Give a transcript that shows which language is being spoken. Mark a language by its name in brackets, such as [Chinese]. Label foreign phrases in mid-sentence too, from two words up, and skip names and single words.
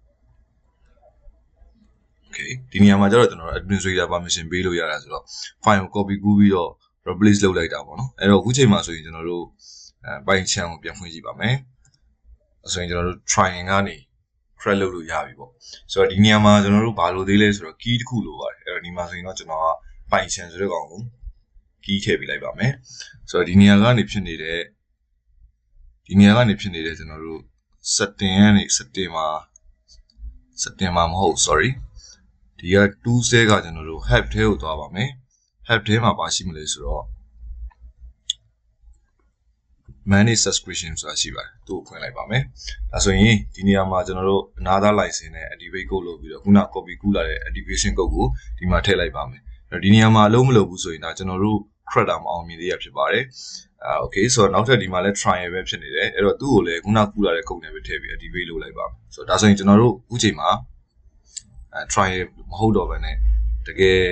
[Burmese] okay ဒီနေရာမှာကျတော့ကျွန်တော်တို့ [English] administrator permission [Burmese] ပေးလို့ရတာဆိုတော့ file ကို copy ကူးပြီးတော့ replace လုပ်လိုက်တာပေါ့နော်အဲ့တော့အခုချိန်မှာဆိုရင်ကျွန်တော်တို့ Python ကိုပြန်ဖွင့်ကြည့်ပါမယ်ဆိုရင်ကျွန်တော်တို့ triangle ကနေ create လုပ်လို့ရပြီပေါ့ဆိုတော့ဒီနေရာမှာကျွန်တော်တို့ဘာလို့သေးလဲဆိုတော့ key တစ်ခုလိုပါတယ်အဲ့တော့ဒီမှာဆိုရင်တော့ကျွန်တော်က Python ဆိုတဲ့ကောင်ကို key ထည့်ပေးလိုက်ပါမယ်ဆိုတော့ဒီနေရာကနေဖြစ်နေတဲ့ ကျွန်တော်တို့ setting ကနေ setting မှာမဟုတ် sorry ဒီက tools ကကျွန်တော်တို့ help ထဲကိုသွားပါမယ် help ထဲမှာပါရှိမလဲဆိုတော့ [English] manage subscription [Burmese] ဆိုတာရှိပါတယ်သူ့ကိုဖွင့်လိုက်ပါမယ်ဒါဆိုရင်ဒီနေရာမှာကျွန်တော်တို့ [English] another license [Burmese] နဲ့ [English] activate code [Burmese] လုပ်ပြီးတော့ခုန copy ကူးလာတဲ့ [English] activation code [Burmese] ကိုဒီမှာထည့်လိုက်ပါမယ်အဲ့တော့ဒီနေရာမှာအလုံးမလုပ်ဘူးဆိုရင်ဒါကျွန်တော်တို့ credit မအောင်မြင်သေးရဖြစ်ပါတယ်okay ဆိုတော့နောက်ထပ်ဒီမှာလဲ trial ပဲဖြစ်နေတယ်အဲ့တော့သူ့ကိုလည်းခုနကူးလာတဲ့ code နဲ့ပဲထည့်ပြီး activate လုပ်လိုက်ပါမယ်ဆိုတော့ဒါဆိုရင်ကျွန်တော်တို့အခုချိန်မှာtrial မဟုတ်တော့ဘဲနဲ့တကယ်